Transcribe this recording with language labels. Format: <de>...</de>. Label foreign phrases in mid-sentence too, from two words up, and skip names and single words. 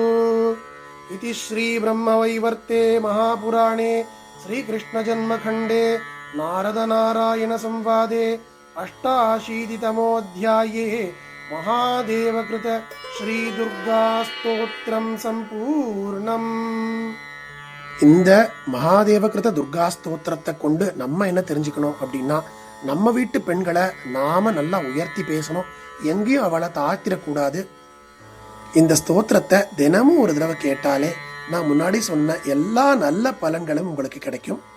<sa>इति श्री ब्रह्मवैवर्ते महापुराणे श्रीकृष्णजन्मखण्डे नारदनारायण संवादे अष्टाशीतितमोऽध्याये महादेवकृत श्रीदुर्गा स्तोत्रम् सम्पूर्णम्.</sa> <ta>இந்த மகாதேவகிருத துர்கா ஸ்தோத்திரத்தை கொண்டு நம்ம என்ன தெரிஞ்சுக்கணும் அப்படின்னா, நம்ம வீட்டு பெண்களை நாம நல்லா உயர்த்தி பேசணும், எங்கேயும் அவளை தாழ்த்திடக்கூடாது. இந்த ஸ்தோத்திரத்தை தினமும் ஒரு தடவை கேட்டாலே நான் முன்னாடி சொன்ன எல்லா நல்ல பலன்களும் உங்களுக்கு கிடைக்கும்.</ta>